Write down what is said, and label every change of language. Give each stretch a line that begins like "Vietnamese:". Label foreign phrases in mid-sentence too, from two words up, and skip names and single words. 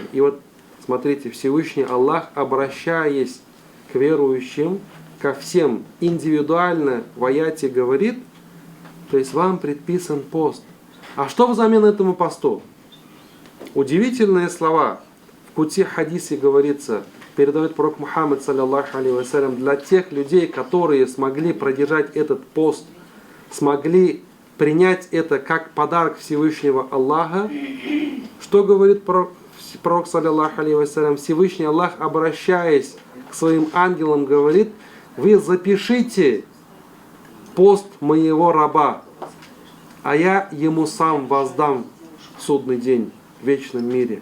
Russian: И вот смотрите, Всевышний Аллах, обращаясь к верующим, ко всем индивидуально в аяте говорит, то есть вам предписан пост. А что взамен этому посту? Удивительные слова. В Кутси хадисе говорится, передает пророк Мухаммад,
Arabic: صلى الله عليه وسلم,
Russian: для тех людей, которые смогли продержать этот пост, смогли принять это как подарок Всевышнего Аллаха. Что говорит пророк,
Arabic: صلى الله عليه وسلم?
Russian: Всевышний Аллах, обращаясь к своим ангелам, говорит: вы запишите пост моего раба, а я ему сам воздам в судный день в вечном мире.